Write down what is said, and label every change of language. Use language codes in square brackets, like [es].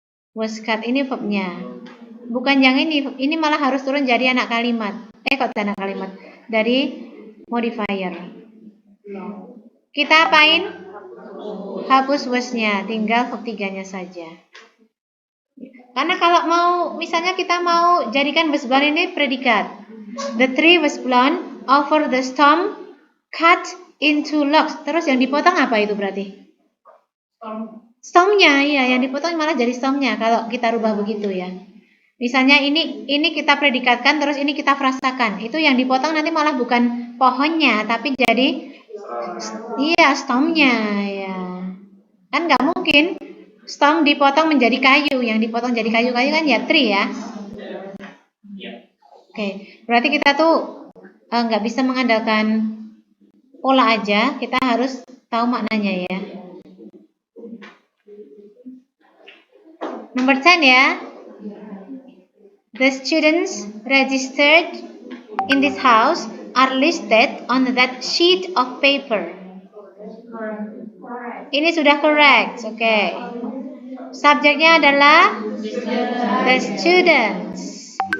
[id] Was cut ini verbnya. Bukan yang ini malah harus turun jadi anak kalimat. Kok anak kalimat? Dari modifier. Kita apain? Hapus wasnya, tinggal verb 3-nya saja. Karena kalau misalnya kita mau jadikan was blown ini predikat. [en] The tree was blown over the storm, cut into logs. [id] Terus yang dipotong apa itu berarti? Stormnya, ya, yang dipotong malah jadi stormnya kalau kita rubah begitu ya. Misalnya ini kita predikatkan, terus ini kita frasakan. Itu yang dipotong nanti malah bukan pohonnya, tapi jadi stormnya ya. Kan nggak mungkin storm dipotong menjadi kayu, yang dipotong jadi kayu-kayu kan ya tree ya. Oke, berarti kita tuh nggak bisa mengandalkan pola aja, kita harus tahu maknanya ya. Nomor 10 ya. [en] The students registered in this house are listed on that sheet of paper. [id] Ini sudah correct, oke. Subjeknya adalah [en] the students.